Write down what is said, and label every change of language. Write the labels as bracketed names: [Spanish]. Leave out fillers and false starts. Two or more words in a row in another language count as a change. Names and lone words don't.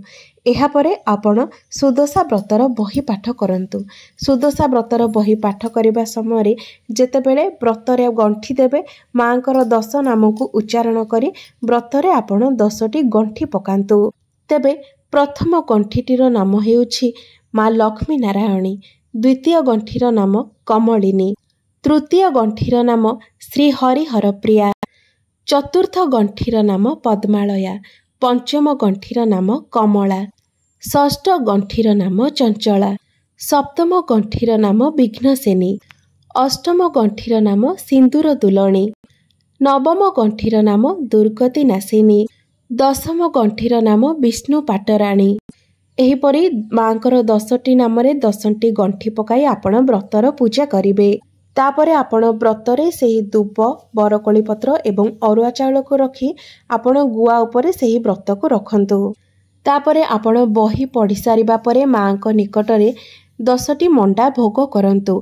[Odia] ଏହା ପରେ ଆପଣ ସୁଦଶା ବ୍ରତର ବହି ପାଠ କରନ୍ତୁ। ସୁଦଶା ବ୍ରତର ବହି ପାଠ କରିବା ସମୟ ଯେତେବେଳେ ବ୍ରତରେ ଗଣ୍ଠି ଦେବେ ମାଙ୍କର 10 ନାମ କୁ ଉଚ୍ଚାରଣ କରି ବ୍ରତରେ ଆପଣ 10ଟି ଗଣ୍ଠି ପକାନ୍ତୁ। ତେବେ ପ୍ରଥମ ଗଣ୍ଠିଟିର ନାମ ହେଉଛି ମା ଲକ୍ଷ୍ମୀ ନାରାୟଣୀ, ଦ୍ୱିତୀୟ ଗଣ୍ଠିର ନାମ କମଳିନୀ, ତୃତୀୟ ଗଣ୍ଠିର ନାମ ଶ୍ରୀ ହରିହରପ୍ରିୟା, ଚତୁର୍ଥ ଗଣ୍ଠିର ନାମ ପଦ୍ମାଳୟା, ପଞ୍ଚମ ଗଣ୍ଠିର ନାମ କମଳା, ଷଷ୍ଠ ଗଣ୍ଠିର ନାମ ଚଞ୍ଚଳା, ସପ୍ତମ ଗଣ୍ଠିର ନାମ ବିଘ୍ନସେନୀ, ଅଷ୍ଟମ ଗଣ୍ଠିର ନାମ ସିନ୍ଦୂର ଦୁଲଣୀ, ନବମ ଗଣ୍ଠିର ନାମ ଦୁର୍ଗତି ନାଶିନୀ, ଦଶମ ଗଣ୍ଠିର ନାମ ବିଷ୍ଣୁ ପାଟରାଣୀ। ଏହିପରି ମାଙ୍କର 10ଟି ନାମ 10ଟି ଗଣ୍ଠି ପକାଇ ଆପଣ ବ୍ରତର ପୂଜା କରିବେ। ତାପରେ ଆପଣ ବ୍ରତରେ ସେହି ଦୂବ ବରକୋଳି ପତ୍ର ଏବଂ ଅରୁଆ ଚାଉଳ କୁ ରଖି ଆପଣ ଗୁଆ ଉପରେ ସେହି ବ୍ରତ କୁ ରଖନ୍ତୁ। ତାପରେ ଆପଣ ବହି ପଢ଼ି ସାରିବା ପରେ ମାଙ୍କ ନିକଟରେ 10ଟି ମଣ୍ଡା ଭୋଗ କରନ୍ତୁ।